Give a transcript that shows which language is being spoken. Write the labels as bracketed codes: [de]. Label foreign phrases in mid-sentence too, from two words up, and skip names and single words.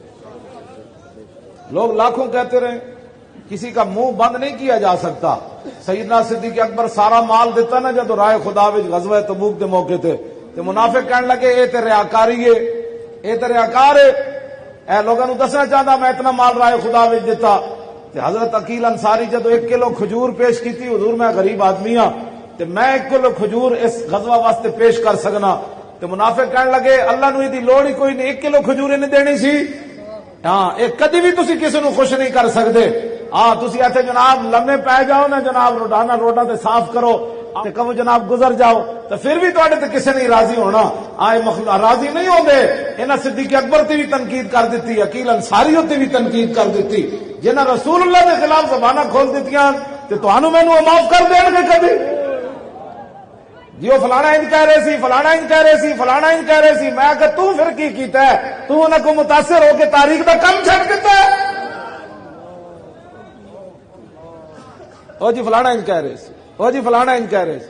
[ur] لوگ لاکھوں کہتے رہے, کسی کا منہ بند نہیں کیا جا سکتا. [pa] سیدنا صدیق اکبر سارا مال دیتا نا جب رائے خدا وچ غزوہ تبوک دے موقع تے منافق کہنے لگے اے تے ریاکاری ہے, اے تے ریاکار ہے, اے لوگوں نوں دسنا چاہتا میں اتنا مال رائے خدا وچ دیتا. تے حضرت عقیل انصاری جدو 1 کلو کھجور پیش کیتی, حضور میں غریب آدمی ہاں تے میں 1 کلو کھجور اس غزوہ واسطے پیش کر سکنا. تے منافق کہنے لگے اللہ نو دی لوڑ ہی کوئی نہیں, 1 کلو کھجور نے دینی سی. ہاں ایک کدی بھی تسی کسی نو خوش نہیں کر سکتے. ہاں تسی ایتھے جناب لمے پے جاؤ نا جناب روڈانا روڈا تے صاف کرو تے کہو جناب گزر جاؤ تو پھر بھی تواڈے تے کسے نہیں راضی ہونا. آئے مخلوق راضی نہیں ہوندے. انہاں صدیق اکبر تے بھی تنقید کر دیتی, عقیل انصاری تے بھی تنقید کر دیتی, جنہاں رسول اللہ دے خلاف زباناں کھول دتیاں تے تانوں مینوں معاف کر دین گے کبھی؟ جیو فلانا انج کہہ رہے سی, فلانا انج کہہ رہے سی, فلانا انج کہہ رہے سی. میں کہ تو پھر کی کیتا ہے؟ تو انہاں کو متاثر ہو کے تاریخ دا کم چھڈ دیتا ہے. او جی فلانا انج کہہ رہے سی, او جی فلانا انج کہہ رہے سی.